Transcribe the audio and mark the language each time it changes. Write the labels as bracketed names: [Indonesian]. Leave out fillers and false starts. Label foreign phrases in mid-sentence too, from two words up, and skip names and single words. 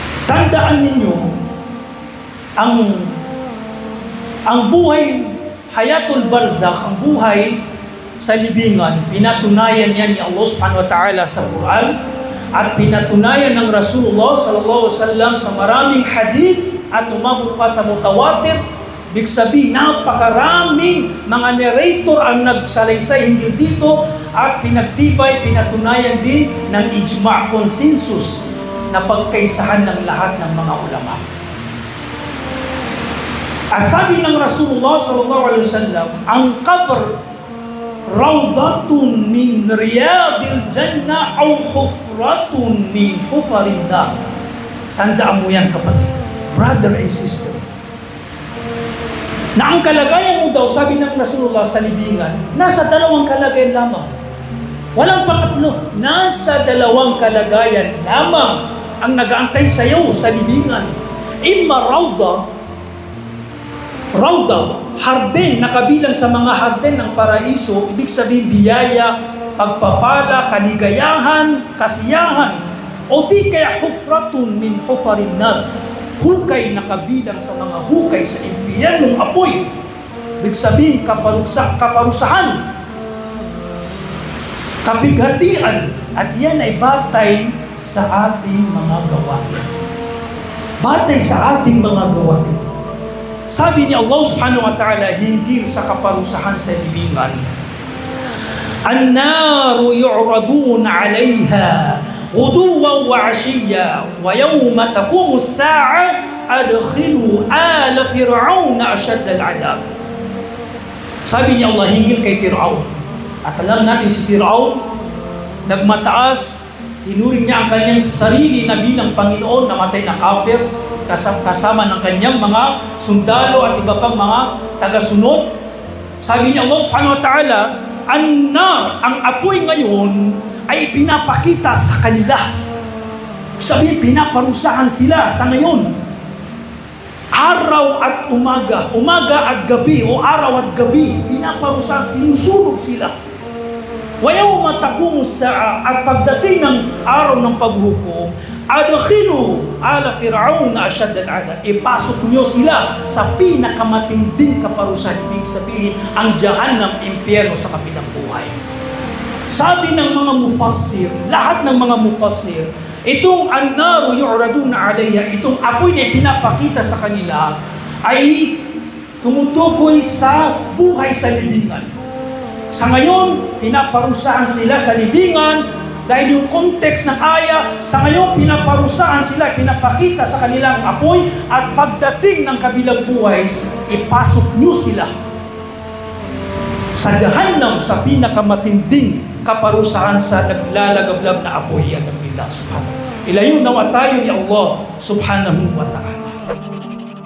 [Filipino] Tandaan ninyo, ang buhay, [Arabic] حياة البرزخ, [Filipino] ang buhay sa libingan, pinatunayan yan ni Allah [Arabic] سبحانه وتعالى [Filipino] sa Quran at pinatunayan ng Rasulullah [Arabic] صلى الله عليه وسلم [Filipino] sa maraming hadith at umabot pa sa mutawatir. Ibig sabihin, napakaraming mga narrator ang nagsalaysay hinggil dito at pinagtibay, pinatunayan din ng ijma' consensus na pagkaisahan ng lahat ng mga ulama. At sabi ng Rasulullah [Arabic] صلى الله عليه وسلم, [Filipino] ang [Arabic] قبر روضة من رياض الجنة أو حفرة من حفر النار. [Filipino] Tandaan mo yan, kapatid, [English] brother and sister, [Filipino] na ang kalagayan mo daw, sabi ng Rasulullah sa libingan, nasa dalawang kalagayan lamang. Walang pangatlo. Nasa dalawang kalagayan lamang ang nag-aantay sa iyo sa libingan. [Arabic] إما روضة, [Filipino] harden na kabilang sa mga harden ng paraiso, ibig sabihin biyaya, pagpapala, kaligayahan, kasiyahan, o di kaya [Arabic] حفرة من حفر النار, [Filipino] hukay na kabilang sa mga hukay sa impyernong apoy. Ibig sabihin, kaparusahan, kabighatian, at yan ay batay sa ating mga gawain. Batay sa ating mga gawain. Sabi ni Allah [Arabic] سبحانه وتعالى [Filipino] hinggil sa kaparusahan sa libingan, [Arabic] "النار يعرضون عليها غدوا وعشيا ويوم تقوم الساعة أدخلوا آل فرعون أشد العذاب." [Filipino] Sabi ni Allah hinggil kay Fir'aun. At alam natin si Fir'aun, nagmataas, tinuring niya ang kanyang sarili na bilang Panginoon, namatay na kafir, kasama ng kanyang mga sundalo at iba pang mga tagasunod. Sabi ni Allah [Arabic] سبحانه وتعالى, [Filipino] ang apoy ngayon ay pinapakita sa kanila. Sabi, pinaparusahan sila sa ngayon. Araw at umaga, umaga at gabi, o araw at gabi, pinaparusahan, sinusunog sila. [Arabic] ويوم تقوم الساعة, [Filipino] at pagdating ng araw ng paghukom, [Arabic] أدخلوا آل فرعون أشد العذاب, [Filipino] ipasok niyo sila sa pinakamatinding kaparusahan, ibig sabihin ang Jahannam, impyerno sa kabilang buhay. Sabi ng mga mufassir, lahat ng mga mufassir, itong [Arabic] النار يعرضون عليها, [Filipino] itong apoy na pinapakita sa kanila ay tumutukoy sa buhay sa libingan. Sa ngayon, pinaparusahan sila sa libingan dahil yung context ng aya, sa ngayon pinaparusahan sila, pinapakita sa kanilang apoy, at pagdating ng kabilang buhay, ipasok nyo sila sa Jahannam, sa pinakamatinding kaparusahan sa naglalagablab na apoy. Yan ang Allah subhanahu. Ilayo nawa tayo ni Allah [Arabic] سبحانه وتعالى.